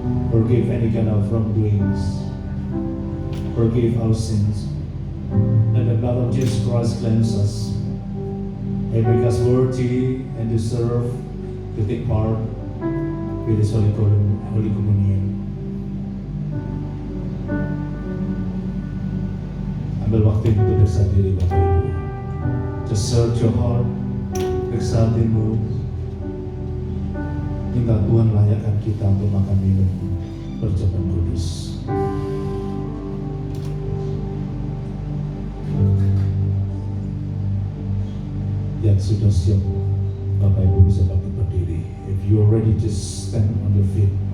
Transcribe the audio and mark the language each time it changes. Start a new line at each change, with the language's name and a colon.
English: Forgive any kind of wrongdoings. Forgive our sins. Let the blood of Jesus Christ cleanse us and make us worthy and deserve to take part with this Holy Communion.
Indonesian: Ambil waktu untuk periksa diri Bapak Ibu.
English: Just search your heart,
Indonesian: periksa hatimu. Minta Tuhan layakkan kita untuk makan minum perjamuan kudus. Yang sudah siap, Bapak Ibu bisa bangkit berdiri.
English: If you are ready, just stand on your feet.